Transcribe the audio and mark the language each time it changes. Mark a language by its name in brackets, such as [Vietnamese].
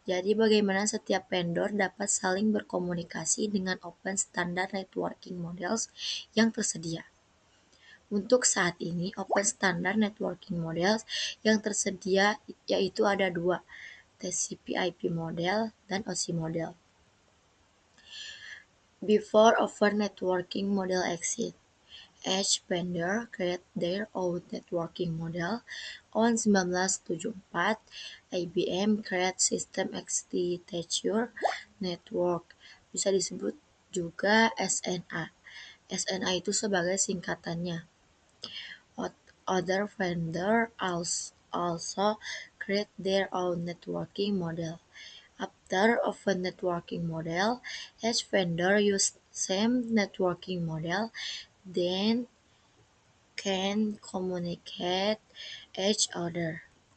[Indonesian] Jadi bagaimana setiap vendor dapat saling berkomunikasi dengan [English] open standard networking models [Indonesian] yang tersedia. Untuk saat ini, [English] open standard networking models [Indonesian] yang tersedia yaitu ada dua, TCP/IP model dan OSI model. [English] Before open networking model exists, each vendor create their own networking model. On 1974, IBM create System Architecture Network, [Indonesian] bisa disebut juga SNA. SNA itu sebagai singkatannya. [English] Other vendor also create their own networking model. After open networking model, each vendor use same networking model, then can communicate each other.